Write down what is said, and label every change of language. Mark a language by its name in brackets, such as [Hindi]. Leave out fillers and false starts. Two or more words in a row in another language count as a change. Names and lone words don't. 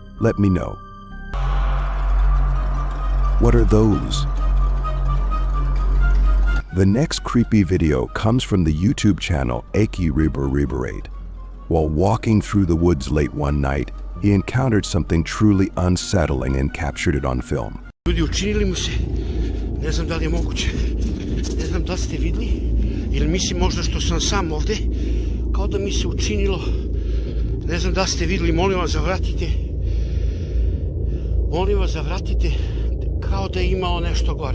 [English] Let me know. What are those? The next creepy video comes from the YouTube channel Aki Riberate. While walking through the woods late one night, he encountered something truly unsettling and captured it on film. [Serbian] Ljudi, učinili mu se, ne znam da li je moguće, ne znam da li ste vidli, ili mislim možda što sam sam ovde, kao da mi se učinilo, ne znam da li ste vidli, molim vas zavratite, kao da je imao nešto gore.